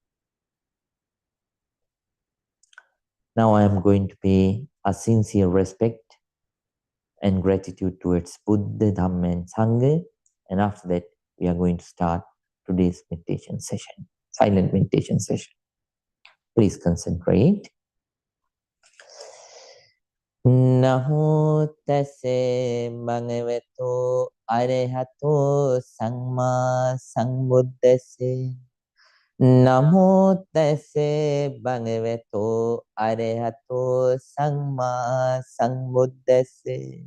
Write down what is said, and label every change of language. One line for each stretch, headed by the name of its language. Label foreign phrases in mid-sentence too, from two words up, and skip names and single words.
English: Now I am going to pay a sincere respect and gratitude towards Buddha, Dhamma, and Sangha. And after that, we are going to start today's meditation session, silent meditation session. Please concentrate.
Pali: Namo tase bhagavato arahato samma sambuddhase. Namo tase bhagavato arahato samma sambuddhase.